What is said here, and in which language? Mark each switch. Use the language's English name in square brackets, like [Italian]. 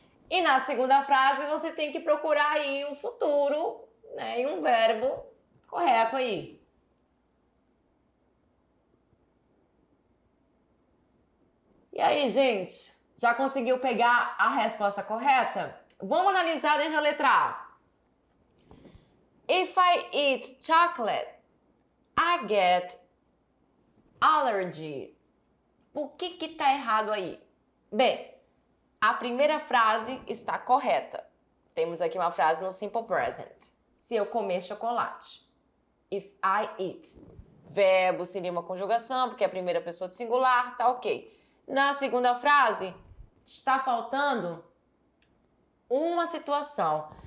[Portuguese] E na segunda frase você tem que procurar aí o futuro, né, e um verbo correto aí. E aí, gente, já conseguiu pegar a resposta correta? Vamos analisar desde a letra A. [English] If I eat chocolate, I get allergy. [Portuguese] O que tá errado aí? Bem, a primeira frase está correta. Temos aqui uma frase no simple present. Se eu comer chocolate. [English] If I eat. [Portuguese] Verbo seria uma conjugação, porque é a primeira pessoa do singular, tá ok. Na segunda frase, está faltando uma situação.